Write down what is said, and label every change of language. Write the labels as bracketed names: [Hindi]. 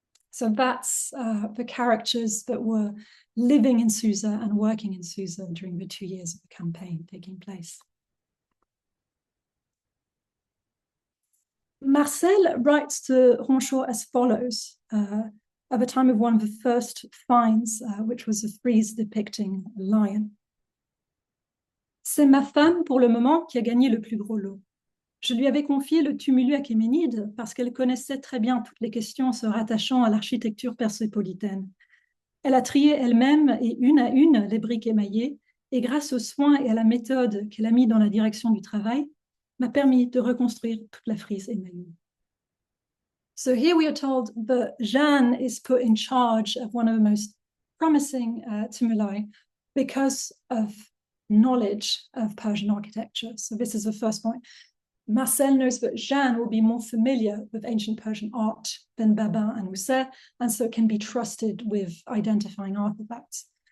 [English] So that's the characters that were living in Susa and working in Susa during the 2 years of the campaign taking place. Marcel writes to Ronchot as follows, at the time of one of the first finds, which was a frieze depicting a lion. [French] C'est ma femme, pour le moment, qui a gagné le plus gros lot. Je lui avais confié le tumulus achéménide parce qu'elle connaissait très bien toutes les questions se rattachant à l'architecture persépolitaine. Elle a trié elle-même et une à une les briques émaillées, et grâce aux soins et à la méthode qu'elle a mis dans la direction du travail, m'a permis de reconstruire toute la frise émaillée. [English] So here we are told that Jeanne is put in charge of one of the most promising tumuli because of knowledge of Persian architecture. So this is the first point. Marcel knows that Jeanne will be more familiar with ancient Persian art than Babin and Mousset, and so can be trusted with identifying artifacts.